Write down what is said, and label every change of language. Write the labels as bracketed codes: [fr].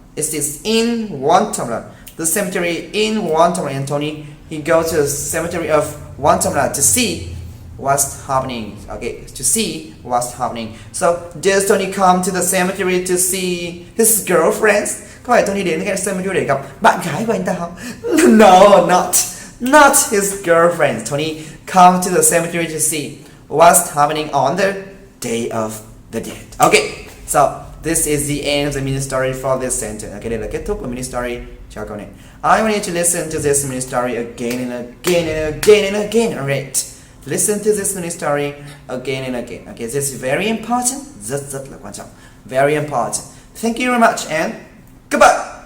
[en] It is in Guatemala. The cemetery in Guatemala, and Tony, he goes to the cemetery of Guatemala to see what's happening. Okay, to see what's happening. So, does Tony come to the cemetery to see his girlfriends? [vi] Có phải Tony đến cái cemetery để gặp bạn gái của anh ta không? [en] No, not his girlfriend. Tony come to the cemetery to see what's happening on the day of the dead. Okay, so this is the end of the mini story for this sentence. [vi] Okay, đây là kết thúc của mini story cho câu này. [en] I want you to listen to this mini story again and again and again and again. Alright, listen to this mini story again and again. Okay, this is very important. [vi] Rất là quan trọng. [en] Very important. Thank you very much and goodbye.